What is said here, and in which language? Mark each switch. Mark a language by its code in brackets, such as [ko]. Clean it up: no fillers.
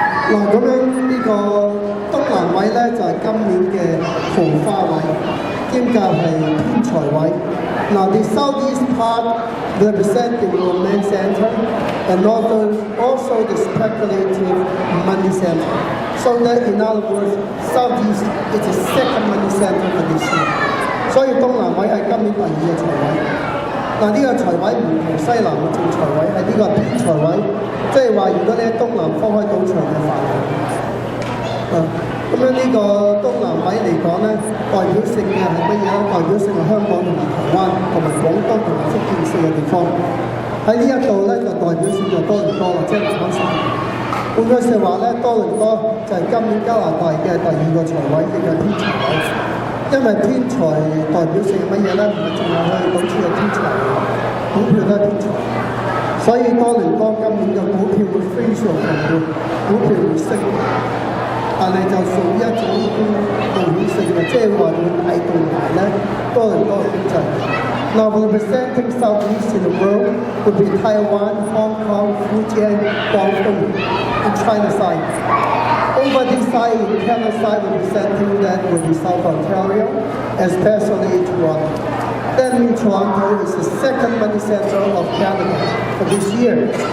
[yue] 嗱，咁樣呢個東南位咧就係今年嘅桃花位，兼夾係偏財位。 [en] Now the southeast part represents the romance center and also the speculative money center. So that in other words, southeast is the second money center for this year. [yue] 所以東南位係今年第2個財位。嗱呢個財位唔同西南嘅正財位，係呢個偏財位，即係話如果你喺東南方開賭場嘅範圍。咁樣呢個東南位嚟講咧，代表性嘅係乜嘢咧？代表性係香港同埋台灣同埋廣東同埋福建4個地方。喺呢一度咧就代表性就多倫多或者南省。換句説話咧，多倫多就係今年加拿大嘅第2個財位，亦係偏財位。因為偏財代表性係乜嘢咧？唔係淨係去賭錢嘅偏財，股票都係偏財。所以多倫多今年嘅股票會非常強烈，股票會升。但係就屬於一種冒險性嘅，即係話會帶動埋咧多倫多嘅經濟。 [en] Now representing Southeast in the world would be Taiwan, Hong Kong, Fujian, Guangdong, and China side. Over this side, in Canada side, representing that would be South Ontario, especially Toronto. That means Toronto is the second money center of Canada for this year.